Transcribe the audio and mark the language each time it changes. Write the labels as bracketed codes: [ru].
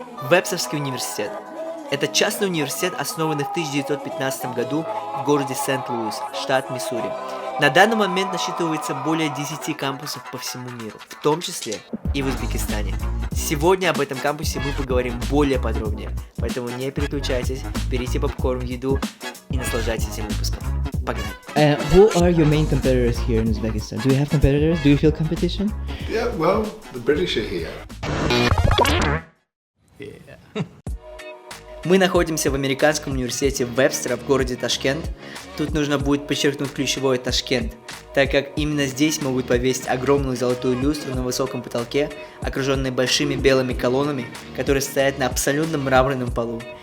[ru] Вебстерский университет. Это частный университет, основанный в 1915 году в городе Сент-Луис, штат Миссури. На данный момент насчитывается более 10 кампусов по всему миру, в том числе и в Узбекистане. Сегодня об этом кампусе мы поговорим более подробнее, поэтому не переключайтесь, берите попкорн, еду и наслаждайтесь этим выпуском. Погнали! [en] Who are your main competitors here in Uzbekistan? Do you have competitors? Do you feel competition? Yeah, well, the British are here. [ru] Мы находимся в американском университете Вебстера в городе Ташкент. Тут нужно будет подчеркнуть ключевое Ташкент, так как именно здесь могут повесить огромную золотую люстру на высоком потолке, окруженной большими белыми колоннами, которые стоят на абсолютно мраморном полу.